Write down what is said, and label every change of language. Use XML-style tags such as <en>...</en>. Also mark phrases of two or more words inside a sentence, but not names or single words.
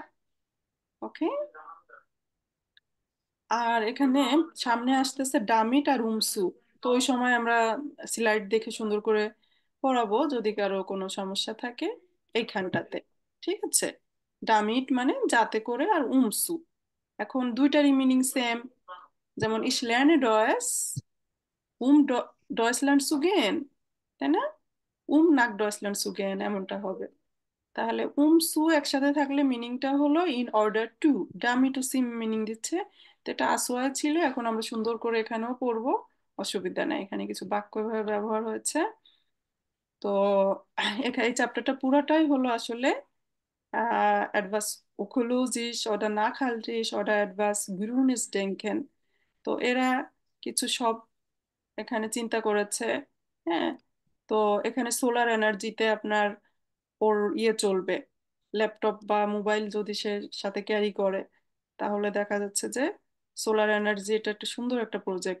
<bn>ওকে, আর এখানে সামনে আসতেছে ডামিট আর উমসু। তো ওই সময় আমরা স্লাইড দেখে সুন্দর করে পড়াবো যদি কারো কোনো সমস্যা থাকে এইখানটাতে। ঠিক আছে, ডামিট মানে যাতে করে, আর উমসু এখন দুইটারই মিনিং সেম।</bn> <de>যেমন ich lerne Deutsch, Deutschland zu gehen,</de> <bn>তাই না?</bn> <de>nach Deutschland zu gehen এমনটা হবে।</de> <bn>তাহলে সু একসাথে থাকলে মিনিংটা হলো</bn> <en>in order to,</en> <bn>ডামি টু সিম মিনিং দিচ্ছে। তো এটা আসোয়া ছিল, এখন আমরা সুন্দর করে এখানেও পড়বো, অসুবিধা নাই, এখানে কিছু বাক্য এভাবে ব্যবহার হয়েছে। তো এখানে এই চ্যাপ্টারটা পুরোটাই হলো আসলে</bn> <de>etwas ökologisch oder nachhaltig oder etwas grünes denken।</de> <bn>তো এরা কিছু সব এখানে চিন্তা করেছে। হ্যাঁ, তো এখানে</bn> <en>solar energy</en> <bn>আপনার ওর চলবে, ল্যাপটপ বা মোবাইল যদি সে সাথে ক্যারি করে, তাহলে দেখা যাচ্ছে যে</bn> <en>solar energy,</en> <bn>এটা একটা সুন্দর একটা প্রজেক্ট।</bn>